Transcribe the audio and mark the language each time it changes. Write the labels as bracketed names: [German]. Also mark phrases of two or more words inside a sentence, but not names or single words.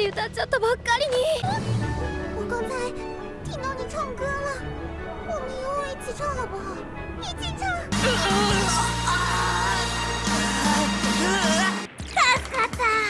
[Japanese] ちょっとばっかりに。 [Chinese] 我刚才听到你唱歌了，我们以后一起唱好不好？一起唱。助かった。